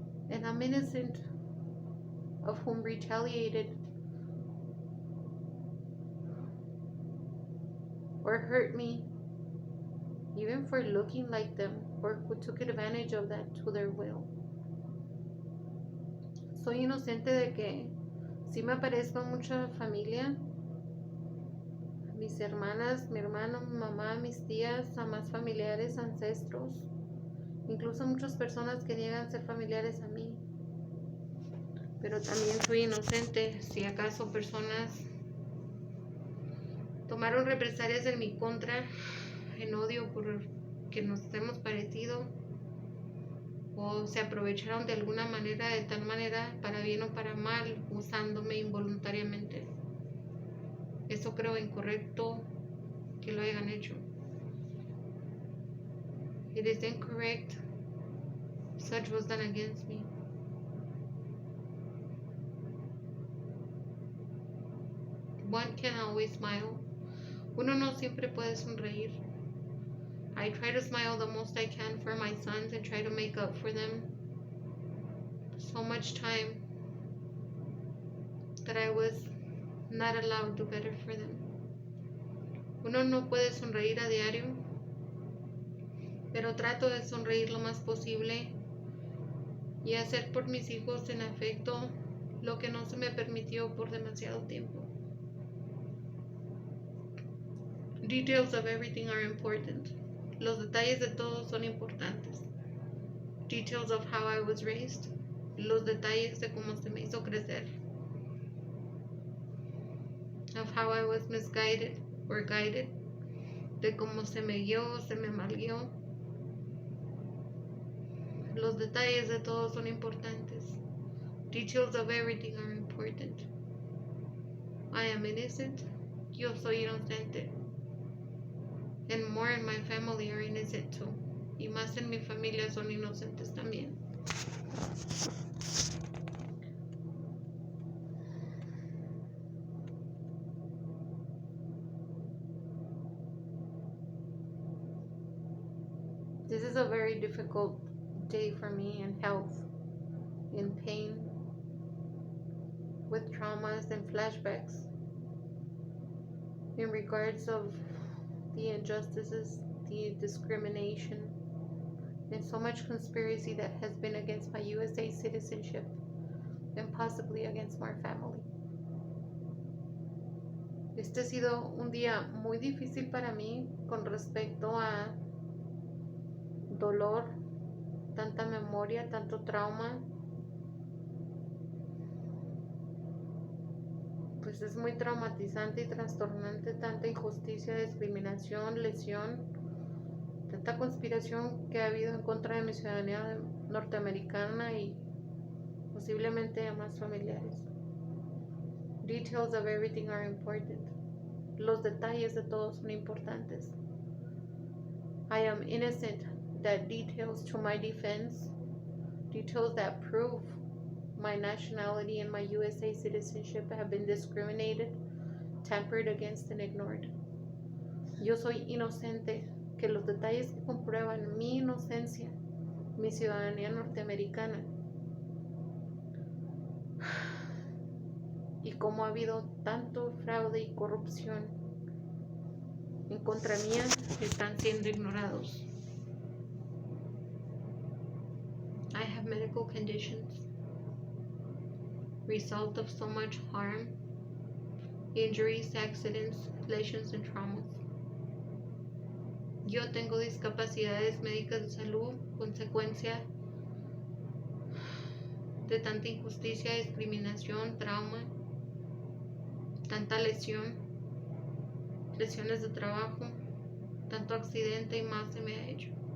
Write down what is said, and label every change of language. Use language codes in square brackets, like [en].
[en] And I'm innocent of whom retaliated or hurt me, even for looking like them, or who took advantage of that to their will. [es] Soy inocente de que sí me parezco a mucha familia, mis hermanas, mi hermano, mi mamá, mis tías, a más familiares, ancestros, incluso muchas personas que niegan ser familiares a mí. Pero también soy inocente si acaso personas tomaron represalias en mi contra, en odio por que nos hemos parecido, o se aprovecharon de alguna manera, de tal manera, para bien o para mal, usándome involuntariamente. Eso creo incorrecto que lo hayan hecho. [en] It is incorrect such was done against me. One can always smile. [es] Uno no siempre puede sonreír. [en] I try to smile the most I can for my sons and try to make up for them so much time that I was not allowed to do better for them. [es] Uno no puede sonreír a diario, pero trato de sonreír lo más posible y hacer por mis hijos en afecto lo que no se me permitió por demasiado tiempo. [en] Details of everything are important. [es] Los detalles de todo son importantes. [en] Details of how I was raised. [es] Los detalles de cómo se me hizo crecer. [en] Of how I was misguided or guided. [es] De cómo se me guió o se me malguió. Los detalles de todo son importantes. [en] Details of everything are important. I am innocent. [es] Yo soy inocente. [en] And more in my family are innocent too. [es] Y más en mi familia son inocentes también. [en] This is a very difficult day for me in health, in pain, with traumas and flashbacks in regards of the injustices, the discrimination, and so much conspiracy that has been against my USA citizenship and possibly against my family. [es] Este ha sido un día muy difícil para mí con respecto a dolor, tanta memoria, tanto trauma. Pues es muy traumatizante y trastornante, tanta injusticia, discriminación, lesión, tanta conspiración que ha habido en contra de mi ciudadanía norteamericana y posiblemente a más familiares. [en] Details of everything are important. [es] Los detalles de todo son importantes. [en] I am innocent that details to my defense, details that prove my nationality and my USA citizenship have been discriminated, tampered against, and ignored. [es] Yo soy inocente, que los detalles que comprueban mi inocencia, mi ciudadanía norteamericana, y cómo ha habido tanto fraude y corrupción en contra mía, están siendo ignorados. [en] I have medical conditions, result of so much harm, injuries, accidents, lesions, and traumas. [es] Yo tengo discapacidades médicas de salud, consecuencia de tanta injusticia, discriminación, trauma, tanta lesiones de trabajo, tanto accidente y más se me ha hecho.